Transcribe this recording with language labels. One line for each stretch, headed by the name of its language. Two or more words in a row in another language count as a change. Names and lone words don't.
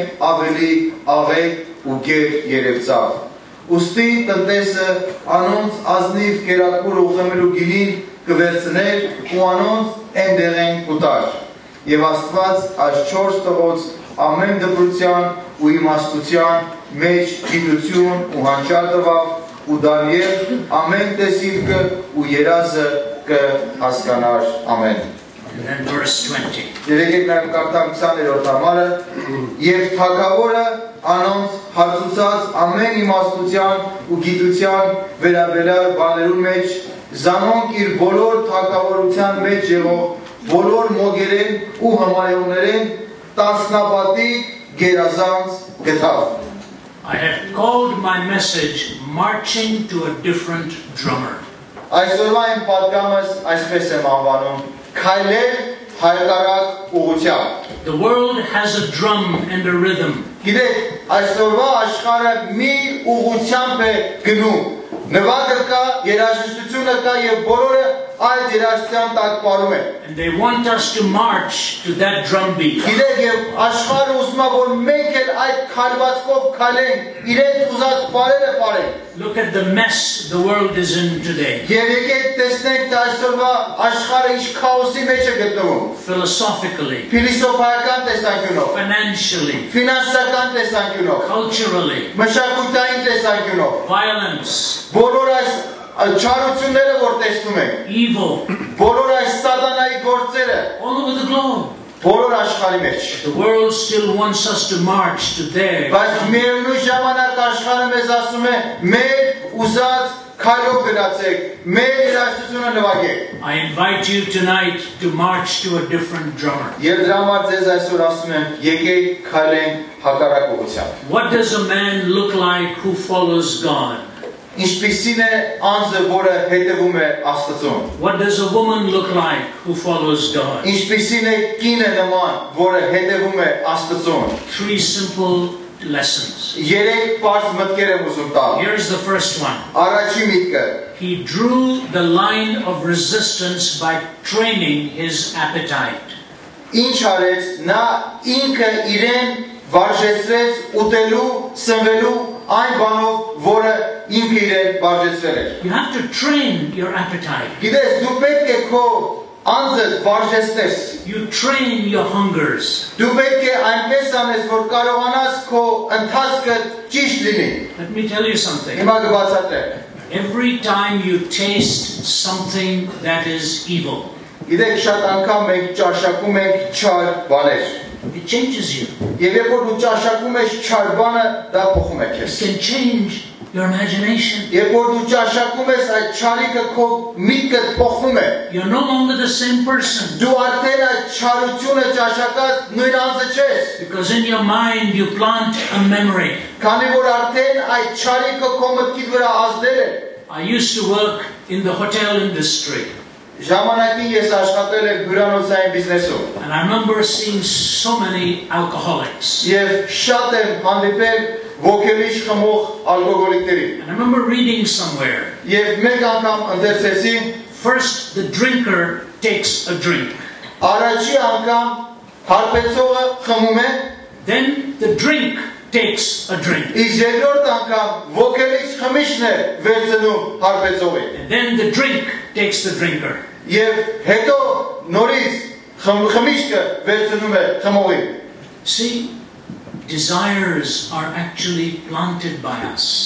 Armenian: ավելի աղեկ ու գեր երևցավ ուստի տնտեսը անոնց ազնիվ կերակուրը ուխմելու գինին կվերցներ ու անոնց ընդեղեն կուտար և Աստված այս 4 տղոց ամեն դպրության ու իմաստության մեջ գիտություն ու հանճար տվավ ու Դանիել ամեն տեսիլքը ու երազը կհասկանար ամեն
English: And then verse 20.
Armenian: Երեկեք նաև կարդամ 20-րդ համարը և թագավորը անոնց հարցուցած ամեն իմաստության ու գիտության վերաբերյալ բաներուն մեջ Զանոնք իր բոլոր թագավորության մեջ եղող բոլոր մոգերեն ու համարյողներեն տասնապատիկ գերազանց գտավ
English: I have called my message marching to a different drummer.
Armenian: Այսօրվա իմ պատգամս այսպես եմ անվանում ՔԱՅԼԵԼ ՀԱԿԱՌԱԿ ՈՒՂՂՈՒԹՅԱՄԲ
English: The world has a drum and a rhythm.
Armenian: Գիտեք, այսօրվա աշխարհը մի ուղղությամբ է գնում նվագը կա, երաժշտությունը կա և բոլորը այդ երաժշտության տակ պարում են
English: And they want us to march to that drum beat.
Armenian: Գիտեք, և աշխարհը ուզում է, որ մենք էլ այդ քայլվածքով քայլենք, իրենց ուզած բառերը պարենք
English: Look at the mess the world is in today.
Armenian: Եվ եկեք տեսնենք, թե այսօրվա աշխարհը ինչ քաոսի մեջ է գտնվում
English: Philosophically,
Armenian: Փիլիսոփայական տեսանկյունով,
English: financially,
Armenian: ֆինանսական տեսանկյունով,
English: culturally,
Armenian: մշակութային տեսանկյունով,
English: violence,
Armenian: բոլոր այս չարությունները, որ տեսնում ենք,
English: evil,
Armenian: բոլոր այս սատանայի գործերը,
English: all over the globe.
Armenian: բոլոր աշխարհի մեջ
English: The world still wants us to march to their.
Armenian: Բայց միևնույն ժամանակ աշխարհը մեզ ասում է մեր ուզած քայլով գնացեք, մեր երաժշտությունը նվագեք
English: I invite you tonight to march to a different drummer.
Armenian: Եվ դրա համար ձեզ այսօր ասում եմ եկեք քայլենք հակառակ ուղղությամբ
English: What does a man look like who follows God?
Armenian: Ինչպիսին է անձը, որը հետևում է Աստծուն
English: What does a woman look like who follows God?
Armenian: Ինչպիսին է կինը նման, որը հետևում է Աստծուն
English: 3 simple lessons.
Armenian: Երեք պարզ մտքեր եմ ուզում տալ
English: Here's the first one.
Armenian: Առաջի միտքը
English: He drew the line of resistance by training his appetite.
Armenian: Ինչ արեց, նա ինքը իրեն վարժեցրեց ուտելու, սնվելու այն բանով, որը ինքը իրեն վարժեցրել էր
English: You have to train your appetite.
Armenian: Գիտես, դու պետք է քո անձդ վարժեցնես
English: You train your hungers.
Armenian: Դու պետք է այնպես անես, որ կարողանաս քո ընթացքը ճիշտ լինի
English: Let me tell you something.
Armenian: Հիմա կբացատրեմ
English: Every time you taste something that is evil,
Armenian: Գիտեք, շատ անգամ մենք ճաշակում ենք չար բաներ
English: it changes you.
Armenian: Եվ երբ որ դու ճաշակում ես չար բանը, դա փոխում է քեզ
English: It can change your imagination.
Armenian: Երբ որ դու ճաշակում ես, այդ չարիքը քո միտքդ փոխվում է
English: You're no longer the same person.
Armenian: Դու արդեն այդ չարությունը ճաշակած նույն անձը չես
English: Because in your mind you plant a memory.
Armenian: Քանի որ արդեն այդ չարիքը քո մտքիդ վրա ազդել է
English: I used to work in the hotel industry.
Armenian: Ժամանակին ես աշխատել եմ հյուրանոցային բիզնեսում
English: And I remember seeing so many alcoholics.
Armenian: Եվ շատ եմ հանդիպել ոգելիչ խմող ալկոհոլիկների
English: And I remember reading somewhere.
Armenian: Եվ մեկ անգամ ընթերցեցի
English: First the drinker takes a drink.
Armenian: Առաջի անգամ հարբեցողը խմում է
English: Then the drink takes a drink.
Armenian: Իսկ երկրորդ անգամ ոգելիչ խմիչն է վերցնում հարբեցողին
English: And then the drink takes the drinker.
Armenian: Եվ հետո նորից խմիչքը վերցնում է խմողին
English: See, desires are actually planted by us.